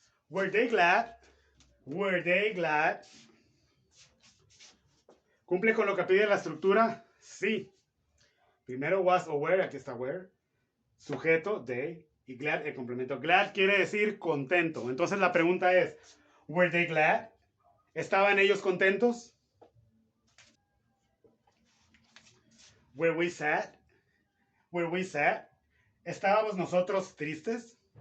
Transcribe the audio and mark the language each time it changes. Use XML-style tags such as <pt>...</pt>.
<en>Were they glad? Were they glad?</en> <es>¿Cumple con lo que pide la estructura? Sí. Primero was o were, aquí está were. Sujeto, they. Y glad, el complemento. Glad quiere decir contento. Entonces la pregunta es,</es> <en>¿were they glad?</en> <es>¿Estaban ellos contentos?</es> <en>¿Were we sad? ¿Were we sad?</en> <es>¿Estábamos nosotros tristes?</es>